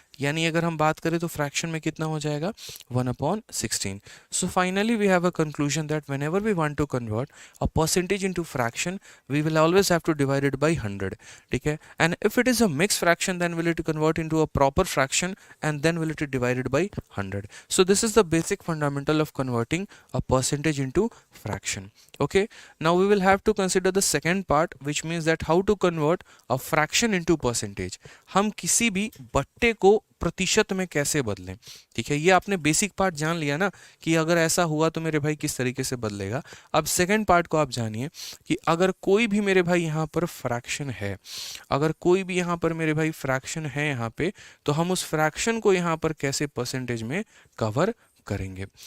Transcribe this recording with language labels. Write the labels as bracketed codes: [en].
[hi] यानी अगर हम बात करें तो फ्रैक्शन में कितना हो जाएगा, 1/16। [en] So finally we have a conclusion that whenever we want to convert a percentage into fraction, we will always have to divide it by 100। [hi] ठीक है, [en] And if it is a mix fraction then will it convert into a proper fraction, and then will it be divided by 100. So this is the basic fundamental of converting a percentage into fraction. Okay, now we will have to consider the second part, which means that how to convert a fraction into percentage. [hi] हम किसी भी बट्टे को प्रतिशत में कैसे बदलें। ठीक है, ये आपने बेसिक पार्ट जान लिया ना कि अगर ऐसा हुआ तो मेरे भाई किस तरीके से बदलेगा। अब सेकंड पार्ट को आप जानिए कि अगर कोई भी मेरे भाई यहाँ पर फ्रैक्शन है, अगर कोई भी यहाँ पर मेरे भाई फ्रैक्शन है यहाँ पे, तो हम उस फ्रैक्शन को यहाँ पर कैसे परसेंटेज में कवर करेंगे।